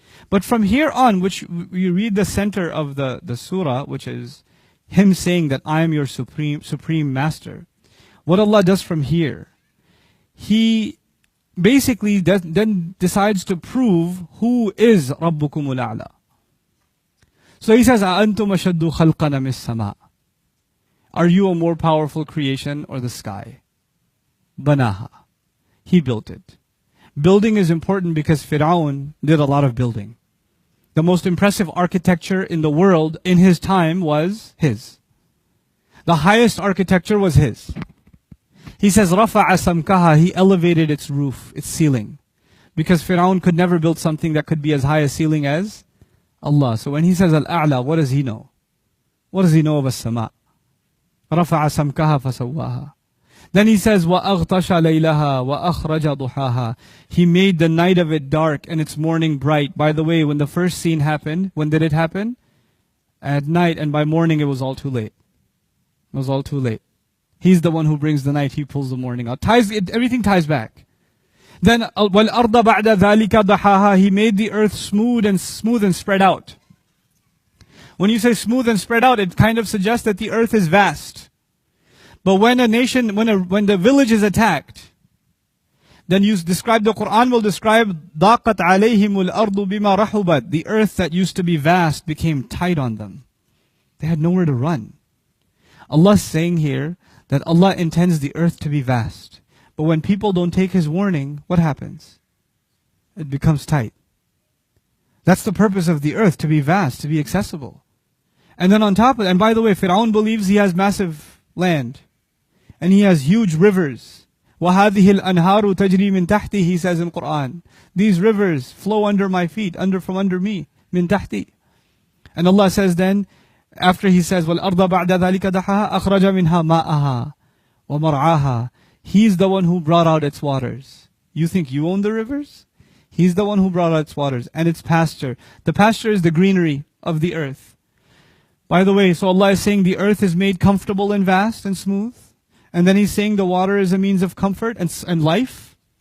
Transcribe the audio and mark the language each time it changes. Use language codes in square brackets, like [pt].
[en] But from here on, which you read the center of the surah, which is him saying that I am your supreme master. what Allah does from here, He basically then decides to prove who is Rabbukumul A'la. So He says, [ar] أَأَنْتُمْ أَشَدُّ خَلْقًا مِنَ السَّمَاءِ. [en] Are you a more powerful creation or the sky? Banaha. He built it. Building is important because Fir'aun did a lot of building. The most impressive architecture in the world in his time was his. The highest architecture was his. He says, [ar] رَفَعَ سَمْكَهَا. [en] He elevated its roof, its ceiling. Because Fir'aun could never build something that could be as high a ceiling as Allah. So when he says Al-A'la, what does he know? What does he know of As-Sama'? [ar] رَفَعَ سَمْكَهَا فَسَوَّاهَا. [en] Then he says, [ar] وَأَغْطَشَ لَيْلَهَا وَأَخْرَجَ ضُحَاهَا. [en] He made the night of it dark and its morning bright. By the way, when the first scene happened, when did it happen? At night, and by morning it was all too late. It was all too late. He's the one who brings the night, He pulls the morning out. Everything ties back. Then, [ar] وَالْأَرْضَ بَعْدَ ذَلِكَ ضَحَاهَا. [en] He made the earth smooth and spread out. When you say smooth and spread out, it kind of suggests that the earth is vast. But when a nation, when the village is attacked, then the Quran will describe [ar] ضَاقَتْ عَلَيْهِمُ الْأَرْضُ بِمَا رَحُبَتْ. [en] The earth that used to be vast became tight on them. They had nowhere to run. Allah is saying here that Allah intends the earth to be vast. But when people don't take His warning, what happens? It becomes tight. That's the purpose of the earth, to be vast, to be accessible. And then on top of it, and by the way, Fir'aun believes he has massive land. And he has huge rivers. [ar] وَهَذِهِ الْأَنْهَارُ تَجْرِي مِنْ تَحْتِي. [en] He says in Quran, these rivers flow under my feet, from under me, [ar] مِنْ تَحْتِي. [en] And Allah says then, after He says, [ar] وَالْأَرْضَ بَعْدَ ذَلِكَ دَحَاهَا أَخْرَجَ مِنْهَا مَاءَهَا وَمَرْعَاهَا. [en] He's the one who brought out its waters. You think you own the rivers? He's the one who brought out its waters and its pasture. The pasture is the greenery of the earth. By the way, so Allah is saying the earth is made comfortable and vast and smooth. And then He's saying the water is a means of comfort and life.